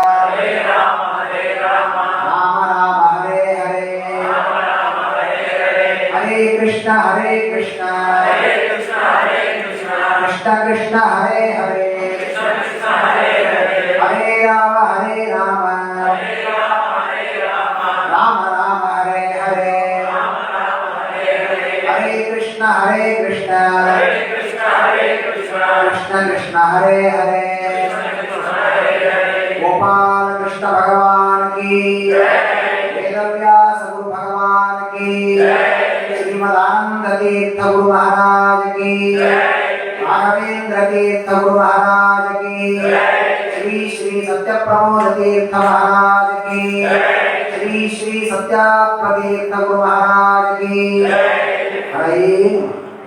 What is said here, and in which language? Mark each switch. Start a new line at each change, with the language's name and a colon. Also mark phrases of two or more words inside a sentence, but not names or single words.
Sanskrit: ರಾಮ ಹರೇ ಹರೇ, ಹರೇ ಕೃಷ್ಣ ಕೃಷ್ಣ ಕೃಷ್ಣ ಹರೇ ಹರೇ, ಹರೇ ರಾಮ ರಾಮ ಹರೇ ಹರೇ, ಹರೇ ಕೃಷ್ಣ ಕೃಷ್ಣ ಕೃಷ್ಣ ಹರೇ ಹರೇ.
Hindi: गोपाल कृष्ण भगवान की, वेदव्यास गुरु भगवान की, श्रीमदानंद तीर्थ गुरु महाराज की, राघवेंद्र तीर्थ गुरु महाराज की, श्री श्री सत्य प्रमोद तीर्थ महाराज की, श्री श्री सत्यात्म तीर्थ गुरु महाराज की। हरे